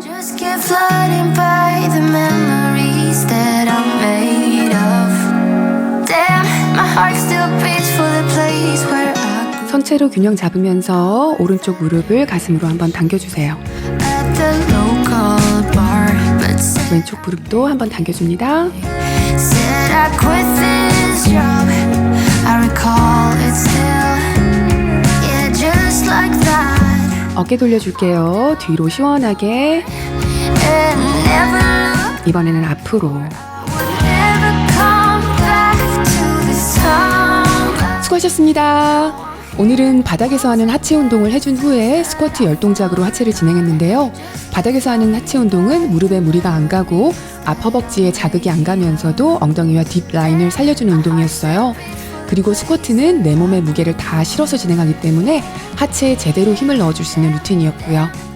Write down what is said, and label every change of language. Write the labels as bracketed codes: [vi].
[en] just keep flooding by the memories that I'm made of. Damn, my heart still beats for the place where I [ko] 선체로 균형 잡으면서 오른쪽 무릎을 가슴으로 한번 당겨주세요. [en] at the local bar, but [ko] 왼쪽 무릎도 한번 당겨줍니다. [en] said I quit this job. I recall it still, yeah, just like that. [ko] 어깨 돌려줄게요. 뒤로 시원하게. [en] And never look, [ko] 이번에는 앞으로. [en] never come back to this time. [ko] 수고하셨습니다. 오늘은 바닥에서 하는 하체 운동을 해준 후에 스쿼트 10동작으로 하체를 진행했는데요. 바닥에서 하는 하체 운동은 무릎에 무리가 안 가고 앞 허벅지에 자극이 안 가면서도 엉덩이와 뒷 라인을 살려주는 운동이었어요. 그리고 스쿼트는 내 몸의 무게를 다 실어서 진행하기 때문에 하체에 제대로 힘을 넣어줄 수 있는 루틴이었고요.